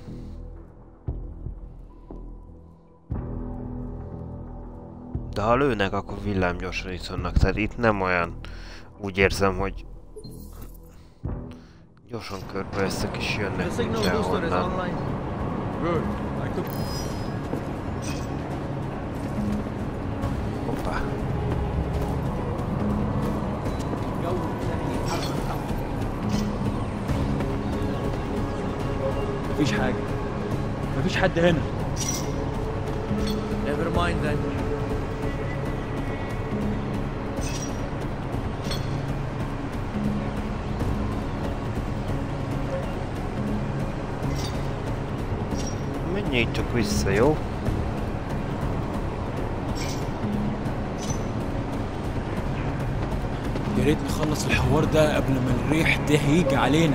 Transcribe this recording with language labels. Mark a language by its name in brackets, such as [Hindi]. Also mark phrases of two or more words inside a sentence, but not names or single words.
[Hungarian] De ha lőnek, akkor villámgyorsan iszonnak, tehát itt nem olyan, úgy érzem, hogy gyorsan körbeveszek és jönnek mindenhonnan. Hoppá. [Arabic] مفيش حاجة. مفيش حد هنا. [English] Never mind then. [Hungarian] Menjél csak vissza, jó? [Arabic] يا ريت نخلص الحوار ده قبل ما الريح ده هيجي علينا.